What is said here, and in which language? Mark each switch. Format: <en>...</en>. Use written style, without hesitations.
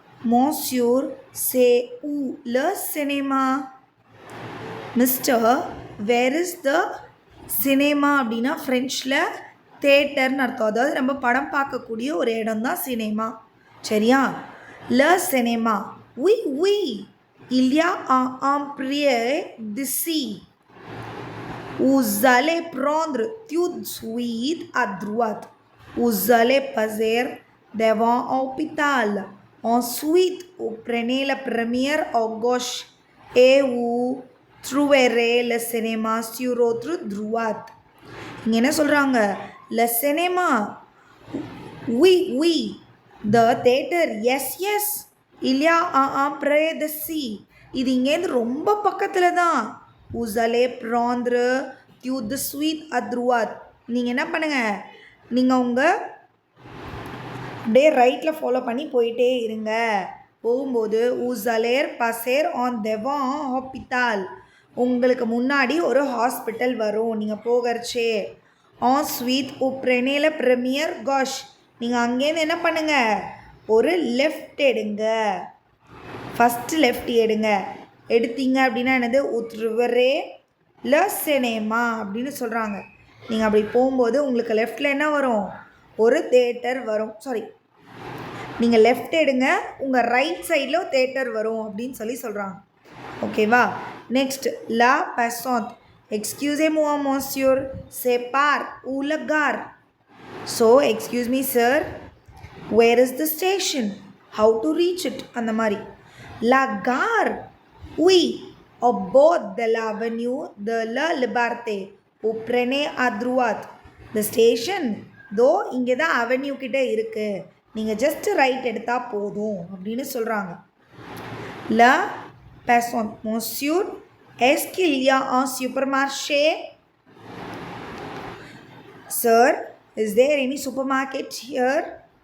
<fr>Monsieur, c'est où le cinéma?</fr> <en>Mister, where is the cinema</en> <ta>அப்படின்னா ஃப்ரெஞ்சில் தேட்டர்னு அர்த்தம். அதாவது நம்ம படம் பார்க்கக்கூடிய ஒரு இடம் தான் சினிமா. சரியா?</ta> <fr>Le cinéma. Oui, oui. Il y a un prix d'ici. Vous allez prendre tout de suite à droite. Vous allez passer devant l'hôpital. Ensuite, vous prenez la première à gauche et vous trouverez le cinéma sur votre droite.</fr> <ta>இங்கே என்ன சொல்கிறாங்க?</ta> <fr>Le cinéma. Oui, oui.</fr> <en>The theater. Yes, yes.</en> <fr>Il y a un près d'ici.</fr> <ta>இது இங்கேருந்து ரொம்ப பக்கத்தில் தான்.</ta> <fr>Vous allez prendre tout de suite à droite.</fr> <ta>நீங்கள் என்ன பண்ணுங்கள்? நீங்கள் உங்கள் அப்படியே ரைட்டில் ஃபாலோ பண்ணி போயிட்டே இருங்க. போகும்போது</ta> <fr>vous allez passer en devant l'hôpital.</fr> <ta>உங்களுக்கு முன்னாடி ஒரு ஹாஸ்பிட்டல் வரும் நீங்கள் போகிறச்சே.</ta> <fr>ensuite vous prenez la première gauche.</fr> <ta>நீங்கள் அங்கேருந்து என்ன பண்ணுங்கள்? ஒரு லெஃப்ட் எடுங்க. ஃபஸ்ட்டு லெஃப்ட் எடுங்க. எடுத்தீங்க அப்படின்னா என்னது? உத்ருவரே ல சினேமா அப்படின்னு சொல்கிறாங்க. நீங்கள் அப்படி போகும்போது உங்களுக்கு லெஃப்டில் என்ன வரும்? ஒரு தேட்டர் வரும். சாரி, நீங்கள் லெஃப்ட் எடுங்க, உங்கள் ரைட் சைடில் தேட்டர் வரும் அப்படின்னு சொல்கிறாங்க. ஓகேவா? Next, law passante.</ta> <fr>Excusez-moi monsieur, c'est par où la gare?</fr> <en>So, excuse me sir, where is the station? How to reach it?</en> <ta>அந்த மாதிரி.</ta> <fr>La gare.</fr> <en>Oui, au bord de l'avenue de la Liberté. Vous prenez à droite. The station, though</en> <ta>இங்கே தான் avenue கிட்டே இருக்குது, நீங்கள் just right எடுத்தால் போதும் அப்படின்னு சொல்கிறாங்க.</ta> <fr>La passante. Monsieur, est-ce qu'il y a un supermarché?</fr> <en>Sir, is there any supermarket here?</en>